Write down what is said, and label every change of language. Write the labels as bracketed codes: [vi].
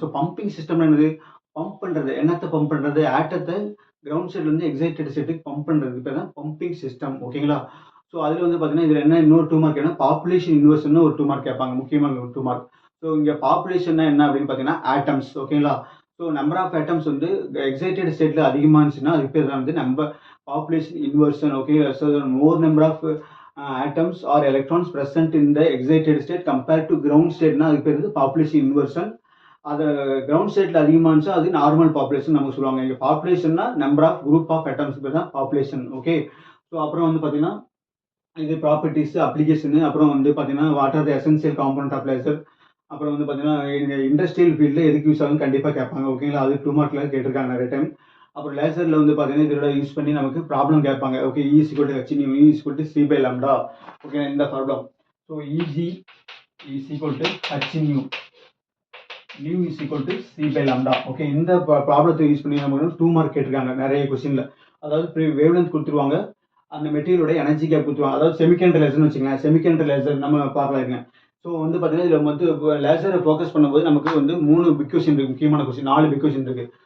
[ta] So pumping system என்னது, pump பண்ணுறது. என்னத்தை பம்ப் பண்ணுறது, ஆட்டத்தை கிரவுண்ட் சைட்லேருந்து எக்ஸைட்டட் ஸ்டேட்டுக்கு பம்ப் பண்ணுறது பேர் தான் பம்பிங் சிஸ்டம். ஓகேங்களா. ஸோ அதில் வந்து பார்த்தீங்கன்னா இதில் என்ன இன்னொரு 2 மார்க் என்ன, பாப்புலேஷன் இன்வர்ஷன் ஒரு 2 மார்க் கேட்பாங்க, முக்கியமாக ஒரு 2 மார்க். ஸோ இங்கே பாப்புலேஷன் என்ன அப்படின்னு பார்த்தீங்கன்னா ஆட்டம்ஸ். ஓகேங்களா. ஸோ நம்பர் ஆஃப் ஆட்டம்ஸ் வந்து எக்ஸைட்டட் ஸ்டேட்டில் அதிகமாக இருந்துச்சுன்னா அதுக்கு பேர் தான் வந்து number population inversion. [en] okay, so more number of atoms or electrons present in the excited state compared to ground state [ta] னா அதுக்கு பேர் வந்து பாப்புலேஷன் இன்வர்ஷன். அது கிரவுண்ட் ஸ்டேட்ல அதிகமாக இருந்துச்சா அது நார்மல் பாப்புலேஷன் நமக்கு சொல்லுவாங்க. இங்கே பாப்புலேஷன்னா number of group of atoms பேர் தான் பாப்புலேஷன். ஓகே, ஸோ அப்புறம் வந்து பார்த்தீங்கன்னா இது ப்ராப்பர்ட்டிஸ், அப்ளிகேஷனு, அப்புறம் வந்து பார்த்தீங்கன்னா [en] What are the essential component of laser. [ta] அப்புறம் வந்து பார்த்தீங்கன்னா இண்டஸ்ட்ரியல் ஃபீல்டில் எதுக்கு யூஸ் ஆகுன்னு கண்டிப்பாக கேட்பாங்க. ஓகேங்களா. அது 2 மார்க்கில் கேட்டிருக்காங்க நிறைய டைம். அப்புறம் லேசரில் வந்து பார்த்தீங்கன்னா இதோட யூஸ் பண்ணி நமக்கு ப்ராப்ளம் கேட்பாங்க. [en] Okay, E is equal to H nu, E is equal to C by lambda. Okay, [ta] இந்த problem. [en] So EG is equal to H nu, nu is equal to C by lambda. [ta] Okay, இந்த ப்ராப்ளத்தை use பண்ணி நமக்கு 2 mark கேட்டிருக்காங்க நிறைய கொஸ்டினில். அதாவது wavelength கொடுத்துருவாங்க, அந்த மெட்டீரியலோட எனர்ஜி கேப் கொடுத்துருவாங்க. அதாவது செமிகண்டர் லேசர்னு வச்சுக்கோங்களேன். செமிகண்டர் லேசர் நம்ம பார்க்கலாங்க. ஸோ வந்து பார்த்தீங்கன்னா இதில் வந்து லேசரை ஃபோக்கஸ் பண்ணும்போது நமக்கு வந்து 3 பிக் கொஸ்டின் இருக்குது, முக்கியமான கொஸ்டின் 4 பிக் கொஸ்டின் இருக்குது.